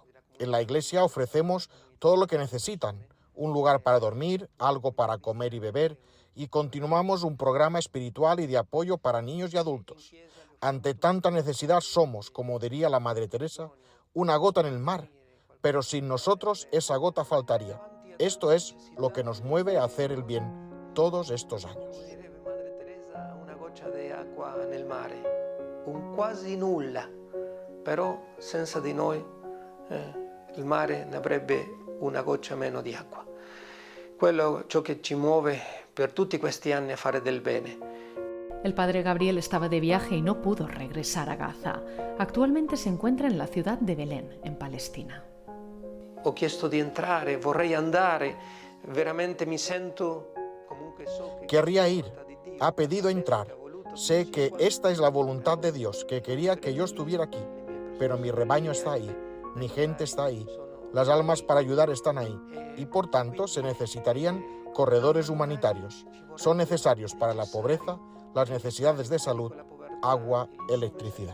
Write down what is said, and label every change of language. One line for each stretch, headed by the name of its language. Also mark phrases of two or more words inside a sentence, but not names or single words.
Spanish: En la iglesia ofrecemos todo lo que necesitan, un lugar para dormir, algo para comer y beber, y continuamos un programa espiritual y de apoyo para niños y adultos. Ante tanta necesidad somos, como diría la Madre Teresa, una gota en el mar, pero sin nosotros esa gota faltaría. Esto es lo que nos mueve a hacer el bien todos estos años.
Italian: Madre Teresa, una goccia di acqua nel mare, un quasi nulla, però senza di noi il mare ne avrebbe una goccia meno di acqua. Ciò che ci muove per tutti questi anni a fare del bene.
Spanish: El padre Gabriel estaba de viaje y no pudo regresar a Gaza. Actualmente se encuentra en la ciudad de Belén, en Palestina.
Italian: Ho chiesto di entrare, vorrei andare, veramente mi sento comunque so che
Spanish: Querría ir, ha pedido entrar. Sé que esta es la voluntad de Dios, que quería que yo estuviera aquí, pero mi rebaño está ahí, mi gente está ahí, las almas para ayudar están ahí, y por tanto se necesitarían corredores humanitarios. Son necesarios para la pobreza, las necesidades de salud, agua, electricidad.